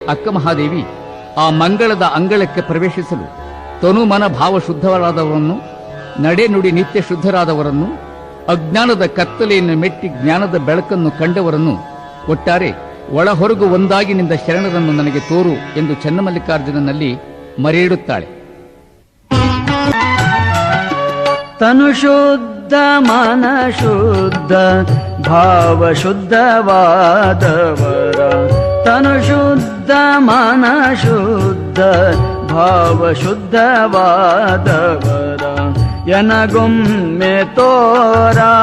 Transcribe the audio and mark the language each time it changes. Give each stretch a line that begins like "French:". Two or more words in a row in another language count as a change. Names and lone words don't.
Kannada: ಅಕ್ಕ ಮಹಾದೇವಿ ಆ ಮಂಗಳದ ಅಂಗಳಕ್ಕೆ ಪ್ರವೇಶಿಸಲು ತನು ಮನ ಭಾವ ಶುದ್ಧರಾದವರನ್ನು, ನಡೆ ನುಡಿ ನಿತ್ಯ ಶುದ್ಧರಾದವರನ್ನು, ಅಜ್ಞಾನದ ಕತ್ತಲೆಯನ್ನು ಮೆಟ್ಟಿ ಜ್ಞಾನದ ಬೆಳಕನ್ನು ಕಂಡವರನ್ನು, ಒಟ್ಟಾರೆ ಒಳ ಹೊರಗು ಒಂದಾಗಿ ನಿಂದ ಶರಣರನ್ನು ನನಗೆ ತೋರು ಎಂದು ಚನ್ನಮಲ್ಲಿಕಾರ್ಜುನನಲ್ಲಿ ಮರೆಯಿಡುತ್ತಾಳೆ. ತನು ಶುದ್ಧ ಮನ ಶುದ್ಧ ಭಾವ ಶುದ್ಧವಾದವರ, ತನು ಶುದ್ಧ ಮನ ಶುದ್ಧ ಭಾವ ಶುದ್ಧವಾದವರ ಎನಗೊಮ್ಮೆ ತೋರ,